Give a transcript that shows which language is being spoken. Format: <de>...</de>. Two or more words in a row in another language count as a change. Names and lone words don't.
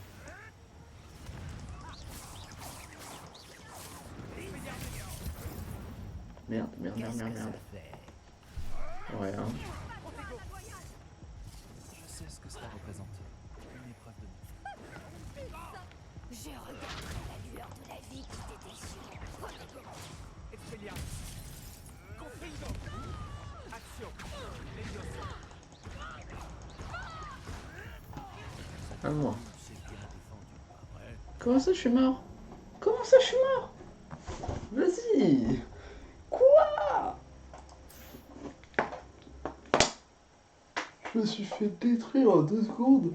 <fr>Merde. Ouais, hein. Je sais ce que cela représente. Une épreuve de vie. Je regarderai la lueur de la vie qui t'était sûre. Expelliarmus. Confringo. Action. Levioso. À moi. C'est bien défendu, pas vrai? Comment ça je suis mort? Comment ça je suis mort? Vas-y. Quoi? Je me suis fait détruire en 2 secondes.</fr>